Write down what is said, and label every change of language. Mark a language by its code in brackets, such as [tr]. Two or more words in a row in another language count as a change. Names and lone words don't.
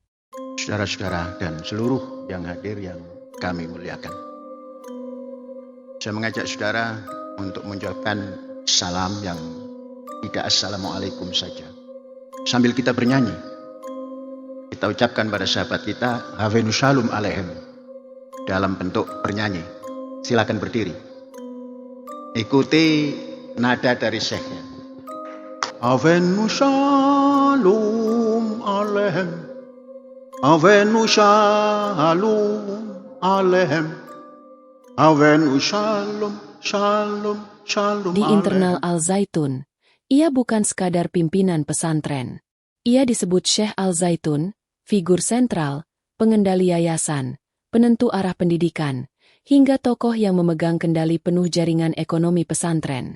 [id] Saudara-saudara dan seluruh yang hadir yang kami muliakan, saya mengajak saudara untuk mengucapkan salam yang tidak assalamualaikum saja. Sambil kita bernyanyi, kita ucapkan pada sahabat kita Havenu Shalom Alehem dalam bentuk bernyanyi. Silakan berdiri. Ikuti nada dari syekhnya. [he] הבאנו שלום עליכם, הבאנו שלום עליכם, הבאנו שלום שלום שלום. [id] Di internal Al Zaitun, ia bukan sekadar pimpinan pesantren. Ia disebut Syekh Al Zaitun, figur sentral, pengendali yayasan, penentu arah pendidikan, hingga tokoh yang memegang kendali penuh jaringan ekonomi pesantren.